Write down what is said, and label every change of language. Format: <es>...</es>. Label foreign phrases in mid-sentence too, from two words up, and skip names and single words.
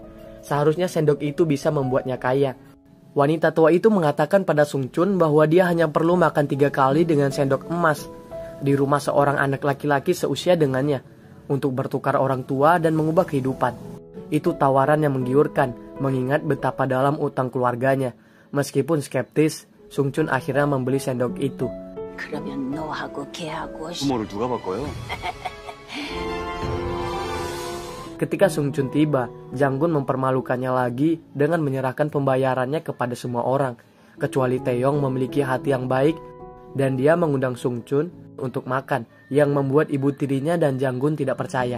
<id>Seharusnya sendok itu bisa membuatnya kaya. Wanita tua itu mengatakan pada Sung Chun bahwa dia hanya perlu makan 3 kali dengan sendok emas di rumah seorang anak laki-laki seusia dengannya untuk bertukar orang tua dan mengubah kehidupan. Itu tawaran yang menggiurkan, mengingat betapa dalam utang keluarganya. Meskipun skeptis, Sung Chun akhirnya membeli sendok itu.</id> <ko>부모를 누가 바꿔요?</ko> <id>Ketika Sung Chun tiba, Jang-gun mempermalukannya lagi dengan menyerahkan pembayarannya kepada semua orang, kecuali Taeyong memiliki hati yang baik, dan dia mengundang Sung Chun untuk makan, yang membuat ibu tirinya dan Jang-gun tidak percaya.</id>